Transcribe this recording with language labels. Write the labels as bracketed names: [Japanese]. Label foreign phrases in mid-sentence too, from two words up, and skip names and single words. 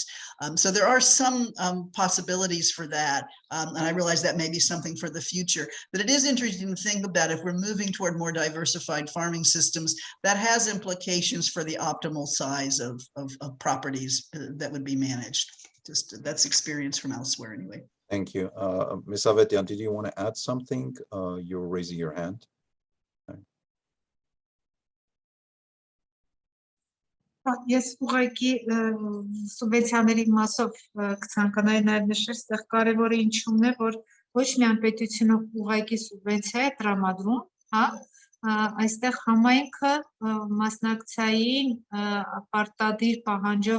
[English] So there are some possibilities for that, and I realize that may be something for the future, but it is interesting to think about if we're moving toward more diversified farming systems, that has implications for the optimal size of properties that would be managed. Just that's experience from elsewhere anyway. Thank you. Ms. Avetian, did you want to add something? You were raising your hand. [Armenian] Ես ուղղակի սուբվենցիաների մասով կցանկանայի նաև նշել, այստեղ կարևորը ինչումն է, որ ոչ միայն պետությունը ուղղակի սուբվենցիա է տրամադրում, հա, այստեղ համայնքը մասնակցային պարտադիր պահանջով